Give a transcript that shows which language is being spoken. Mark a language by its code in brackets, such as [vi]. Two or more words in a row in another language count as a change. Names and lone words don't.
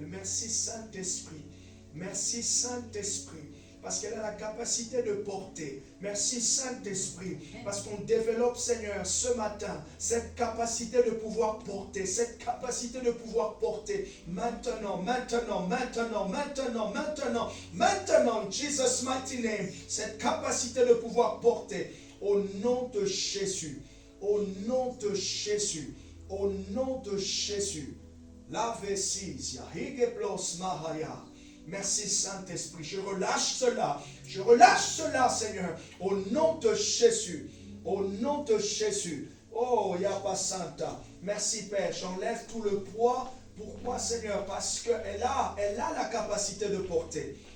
[fr] Merci Saint-Esprit. Merci Saint-Esprit. Parce qu'elle a la capacité de porter. Merci Saint-Esprit, parce qu'on développe, Seigneur, ce matin, cette capacité de pouvoir porter, cette capacité de pouvoir porter. Maintenant, [en] Jesus' mighty name, [fr] cette capacité de pouvoir porter. Au nom de Jésus, au nom de Jésus, au nom de Jésus. La vesisia, higeblos mahaya. Merci Saint-Esprit, je relâche cela Seigneur, au nom de Jésus, au nom de Jésus. Oh, Yapa Santa, merci Père, j'enlève tout le poids. Pourquoi Seigneur? Parce qu'elle a la capacité de porter.